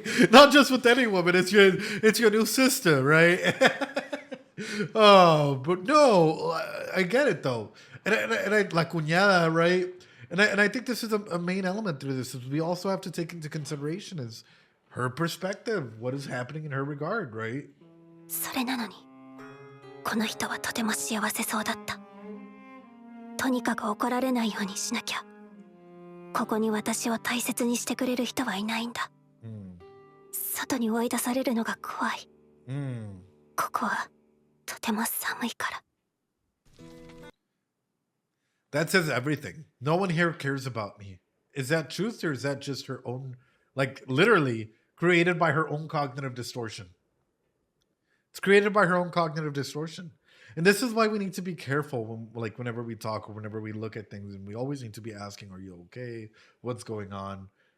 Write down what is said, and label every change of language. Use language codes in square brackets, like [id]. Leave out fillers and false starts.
[en] Not just with any woman, it's your new sister, right? Oh, but no, I get it though. And I [es] la cuñada, [en] right? And I think this is a main element through this. Is we also have to take into consideration is her perspective, what is happening in her regard, right? [ja] それなのにこの人はとても幸せそうだった。とにかく怒られないようにしなきゃ。ここに私を大切にしてくれる人はいないんだ。外に追い出されるのが怖い。ここはとても寒いから。 [en] That says everything. No one here cares about me. Is that truth or is that just her own, like literally created by her own cognitive distortion? It's created by her own cognitive distortion. And this is why we need to be careful when, like, whenever we talk or whenever we look at things, and we always need to be asking, are you okay? What's going on?